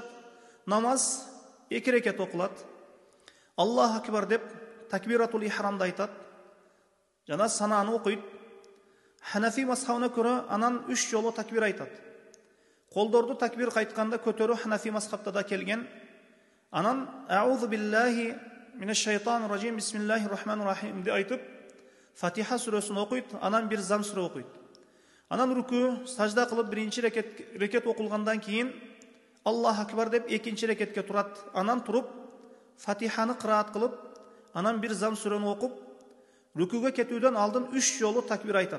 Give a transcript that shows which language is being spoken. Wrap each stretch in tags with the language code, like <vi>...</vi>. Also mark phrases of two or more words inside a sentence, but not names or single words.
<ky>Намаз 2 рекет окулат.</ky> <ar>الله أكبر</ar> <ky>деп такбиратул ихрамды айтат. Жана санааны окуйт. Ханафи мазхабына көрө анан 3 жолу такбир айтат. Колдорду такбир кайтканда көтөрүү Ханафи мазхабта да келген. Анан</ky> <ar>أعوذ بالله من الشيطان الرجيم بسم الله الرحمن الرحيم</ar> <ky>деп айтып, Фатиха сүрөсүн окуйт, анан бир зам сүрө окуйт. Анан рүкү, сажда кылып биринчи рекет окулгандан кийин</ky> <ar>الله أكبر</ar> <ky>деп экинчи рекетке турат. Анан туруп Фатиханы кыраат кылып, анан бир зам сүрөнү окуп, рүкүгө кетүүдөн алдын 3 жолу такбир айтат.</ky>